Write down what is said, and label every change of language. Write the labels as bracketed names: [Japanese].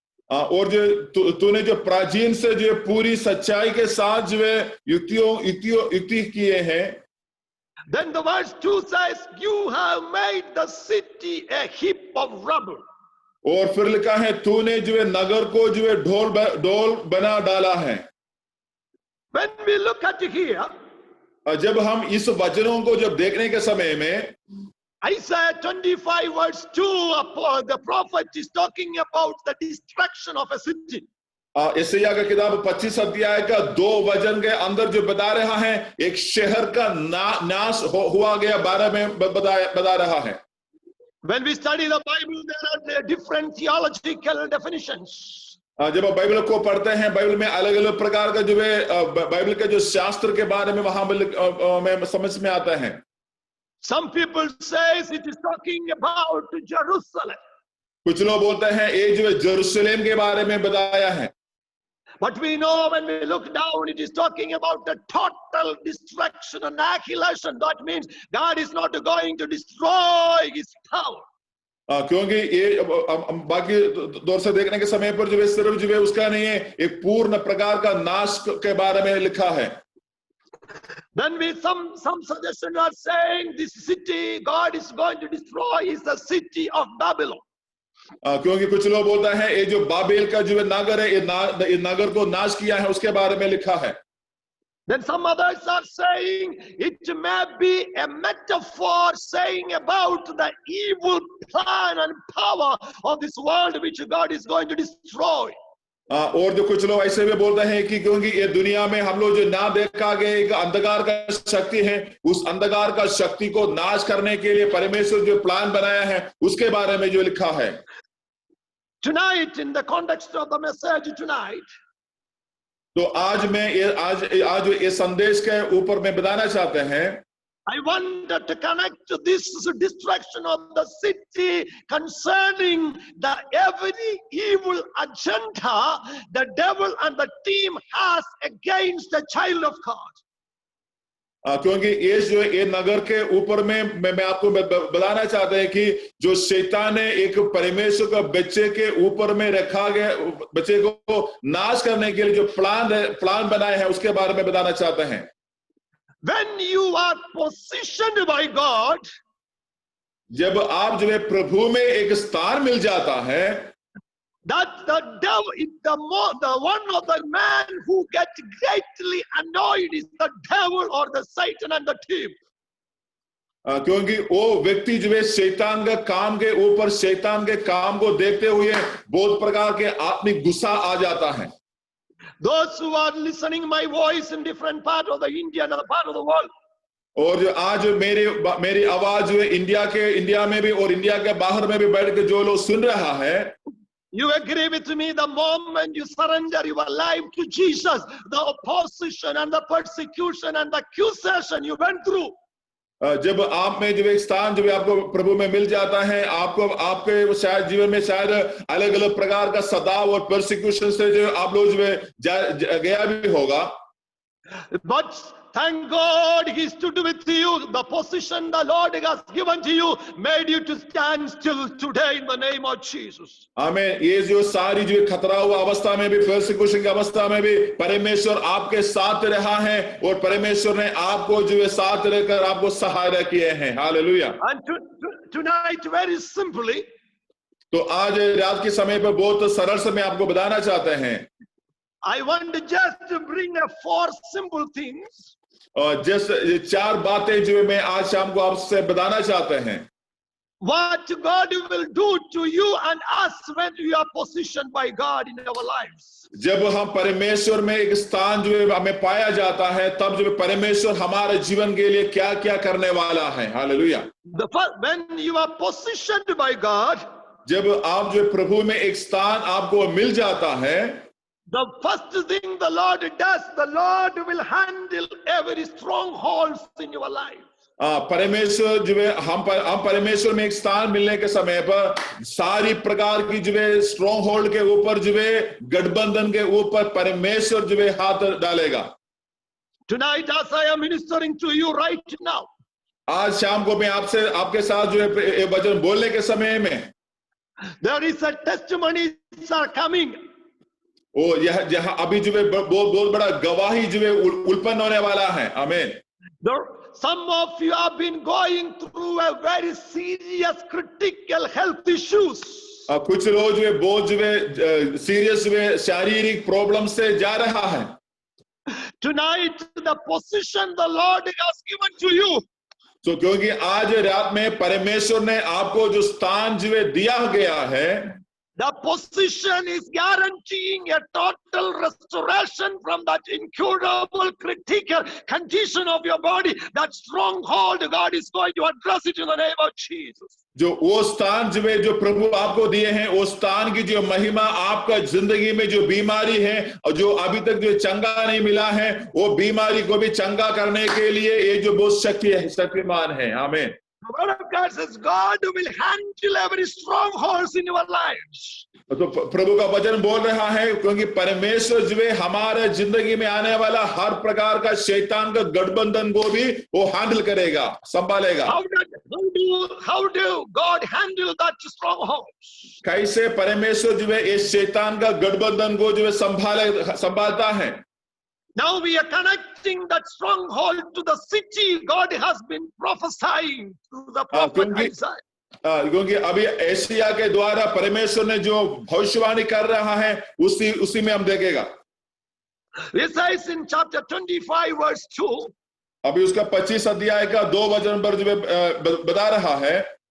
[Hindi] और जो तूने जो प्राचीन से जो पूरी सच्चाई के साथ जो है युक्ति किए हैं। [English] Then the verse 2 says, "You have made the city a heap of rubble." [Hindi] और फिर लिखा है, तूने जो है नगर को जो है ढोल बना डाला है। [English] When we look at it here, [Hindi] जब हम इस वचनों को जब देखने के समय में, [English] Isaiah 25 verse 2, the prophet is talking about the destruction of a city. [Hindi] यशायाह का किताब 25 अध्याय का 2 वचन के अंदर जो बता रहा है, एक शहर का नाश हुआ गया बारे में बता रहा है। [English] When we study the Bible, there are different theological definitions. [Hindi] जब आप बाइबल को पढ़ते हैं, बाइबल में अलग अलग प्रकार का जो है बाइबल के जो शास्त्र के बारे में वहां में समझ में आता है। [English] Some people says it is talking about Jerusalem. [Hindi] कुछ लोग बोलते हैं ये जो है जेरूशलेम के बारे में बताया है। [English] But we know when we look down, it is talking about the total destruction and annihilation. That means God is not going to destroy his power. [Hindi] क्योंकि ये बाकी दौर से देखने के समय पर जो है सिर्फ जो है उसका नहीं है, एक पूर्ण प्रकार का नाश के बारे में लिखा है। [English] Then some suggestions are saying this city God is going to destroy is the city of Babylon. [Hindi] क्योंकि कुछ लोग बोलता है ये जो बाबेल का जो नगर है, ये नगर को नाश किया है, उसके बारे में लिखा है। [English] Then some others are saying it may be a metaphor saying about the evil plan and power of this world which God is going to destroy. [Hindi] और जो कुछ लोग ऐसे भी बोलते हैं कि क्योंकि ये दुनिया में हम लोग जो ना देखा गया एक अंधकार का शक्ति है, उस अंधकार का शक्ति को नाश करने के लिए परमेश्वर जो प्लान बनाया है उसके बारे में जो लिखा है। [English] Tonight, in the context of the message tonight, [Hindi] तो आज ये संदेश के ऊपर में बताना चाहते हैं, [English] I want to connect this destruction of the city concerning the every evil agenda the devil and the team has against the child of God. [Hindi] क्योंकि ये जो ये नगर के ऊपर में मैं आपको बताना चाहता है कि जो शैतान ने एक परमेश्वर का बच्चे के ऊपर में रखा गया, बच्चे को नाश करने के लिए जो प्लान बनाए हैं उसके बारे में बताना चाहते हैं। [English] When you are positioned by God, [Hindi] जब आप जो है प्रभु में एक स्थान मिल जाता है, [English] that the devil, the one of the man who gets greatly annoyed is the devil or the Satan and the team. [Hindi] क्योंकि वो व्यक्ति जो है शैतान के काम के ऊपर, शैतान के काम को देखते हुए बहुत प्रकार के आत्मिक गुस्सा आ जाता है। [English] Those who are listening my voice in different part of the India and other part of the world, [Hindi] और जो आज मेरी आवाज जो है इंडिया में भी और इंडिया के बाहर में भी बैठ के जो लोग सुन रहा है, [English] you agree with me, the moment you surrender your life to Jesus, the opposition and the persecution and the accusation you went through, [Hindi] जब आप में जो एक स्थान जो आपको प्रभु में मिल जाता है, आपको आपके शायद जीवन में शायद अलग अलग प्रकार का सताव और परसिक्यूशन से जो आप लोग जो गया भी होगा, [English] but thank God he stood with you. The position the Lord has given to you made you to stand still today in the name of Jesus. [Hindi] आमीन। ये जो सारी जो खतरा हुआ अवस्था में भी, परसिक्यूशन की अवस्था में भी परमेश्वर आपके साथ रहा है और परमेश्वर ने आपको जो है साथ रहकर आपको सहायता किए हैं। Hallelujah. [English] And tonight, very simply, [Hindi] तो आज रात के समय पर बहुत सरल से मैं आपको बताना चाहते हैं। [English] I want to just bring four simple things [Hindi] और जैसे 4 बातें जो मैं आज शाम को आपसे बताना चाहते हैं। [English] what God will do to you and us when we are positioned by God in our lives. [Hindi] जब हम परमेश्वर में एक स्थान जो है हमें पाया जाता है, तब जो परमेश्वर हमारे जीवन के लिए क्या क्या करने वाला है। Hallelujah. [English] When you are positioned by God, [Hindi] जब आप जो प्रभु में एक स्थान आपको मिल जाता है, [English] the first thing the Lord does, the Lord will handle every strongholds in your life. [Hindi] परमेश्वर जो है हम परमेश्वर में एक स्थान मिलने के समय पर सारी प्रकार की जो है स्ट्रॉन्ग होल्ड के ऊपर जो है गठबंधन के ऊपर परमेश्वर जो है हाथ डालेगा। [English] Tonight, as I am ministering to you right now, [Hindi] आज शाम को मैं आपके साथ जो है वचन बोलने के समय में [English] there is a testimonies are coming. [Hindi] यह अभी जो है बहुत बड़ा गवाही जो है उत्पन्न होने वाला है। आमीन। [English] Some of you have been going through a very serious critical health issues. [Hindi] कुछ लोग जो है बहुत जो है सीरियस जो है शारीरिक प्रॉब्लम से जा रहा है। [English] Tonight, the position the Lord has given to you. [Hindi] तो क्योंकि आज रात में परमेश्वर ने आपको जो स्थान जो है दिया गया है, [English] the position is guaranteeing a total restoration from that incurable critical condition of your body. That stronghold, God is going to address it in the name of Jesus. [Hindi] जो वो स्थान जो है जो प्रभु आपको दिए हैं, वो स्थान की जो महिमा आपका जिंदगी में जो बीमारी है और जो अभी तक जो चंगा नहीं मिला है, वो बीमारी को भी चंगा करने के लिए ये जो बहुत शक्तिमान है। आमीन। [English] The word of God says God will handle every strongholds in your lives. [Hindi] तो प्रभु का वचन बोल रहा है क्योंकि परमेश्वर जो है हमारे जिंदगी में आने वाला हर प्रकार का शैतान का गठबंधन को भी वो हैंडल करेगा, संभालेगा। [English] How do God handle that strongholds? [Hindi] कैसे परमेश्वर जो है इस शैतान का गठबंधन को जो है संभालता है। [English] Now we are connecting that stronghold to the city God has been prophesying through the prophet Isaiah. [Hindi] क्योंकि अभी एशिया के द्वारा परमेश्वर ने जो भविष्यवाणी कर रहा है उसी में हम देखेगा। [English] It says in chapter 25 verse 2. [Hindi] अभी उसका 25 अध्याय का 2 वचन पर जो बता रहा है,